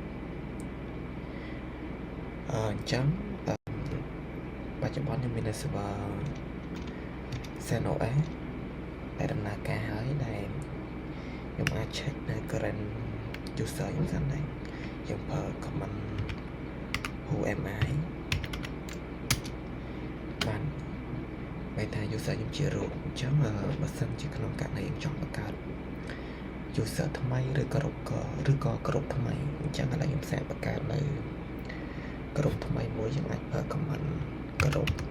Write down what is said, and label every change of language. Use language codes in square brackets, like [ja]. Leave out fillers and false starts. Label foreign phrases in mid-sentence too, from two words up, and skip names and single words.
[km] អញ្ចឹងបច្ចុប្បន្នខ្ញុំមាន server CentOS ដែលដំណើរការហើយដែលខ្ញុំអាច check នៅ [en] current user [km] ខ្ញុំសិនដែរយើងប្រើ [en] command who am I [km] បានបែរថា user ខ្ញុំជារូបអញ្ចឹងបើសិនជាក្នុងករណីខ្ញុំចង់បង្កើត user ថ្មីឬក៏ក្រុមថ្មីអញ្ចឹងឥឡូវខ្ញុំសាកបង្កើតនៅក្រុមថ្មីមួយយើងអាចប្រើ command ក្រុម